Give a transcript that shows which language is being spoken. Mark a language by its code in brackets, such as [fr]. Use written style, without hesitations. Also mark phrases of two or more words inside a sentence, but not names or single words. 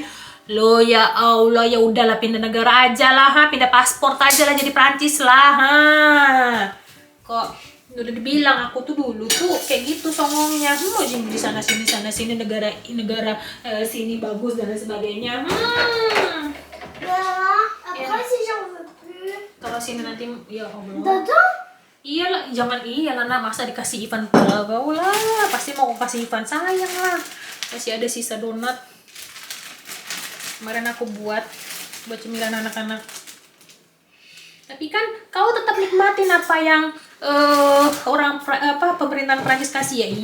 [id] Lo ya Allah, ya udahlah pindah negara aja lah, pindah paspor aja lah jadi Perancis lah. Kok udah dibilang aku tuh dulu tuh kayak gitu songongnya, mau di sana sini negara sini bagus dan lain sebagainya. [fr] Après, si j'en veux plus. [id] Kalau sini nanti ya Allah. Dadah. Iyalah, jangan iyalah nak, masa dikasih Ivan kau lah, pasti mau kasih Ivan, sayang lah. Masih ada sisa donat. Kemarin aku buat cemilan anak-anak. Tapi kan kau tetap nikmatin apa yang pemerintahan Prancis kasih ya.